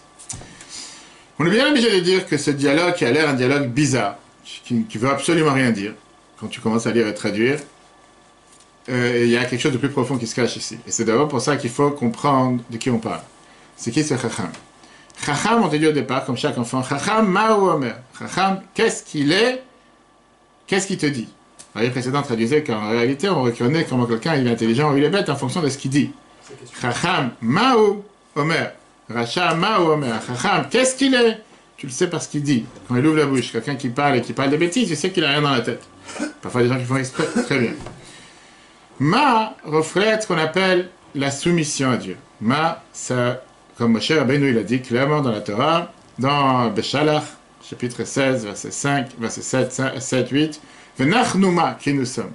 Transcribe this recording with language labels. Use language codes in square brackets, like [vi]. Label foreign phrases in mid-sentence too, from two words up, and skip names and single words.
[fr] On est bien obligé de dire que ce dialogue qui a l'air un dialogue bizarre, qui veut absolument rien dire, quand tu commences à lire et traduire, il y a quelque chose de plus profond qui se cache ici. Et c'est d'abord pour ça qu'il faut comprendre de qui on parle. C'est qui ce Chacham? Chacham, on te dit au départ, comme chaque enfant, [he] חכם מה הוא אומר. [fr] Chacham, qu'est-ce qu'il est? Qu'est-ce qu'il te dit? La vie précédente traduisait qu'en réalité, on reconnaît comment quelqu'un il est intelligent ou il est bête en fonction de ce qu'il dit. [he] חכם מה הוא אומר. רשע מה הוא אומר. [fr] Chacham, qu'est-ce qu'il est? Tu le sais parce qu'il dit. Quand il ouvre la bouche, quelqu'un qui parle et qui parle de bêtises, tu sais qu'il a rien dans la tête. Parfois, des gens qui font exprès. Très bien. Ma reflète ce qu'on appelle la soumission à Dieu. Ma, ça, comme Moshe Rabbeinu il a dit clairement dans la Torah, dans Beshalach, chapitre 16, verset 5, verset 7, 8, Venachnouma, qui nous sommes.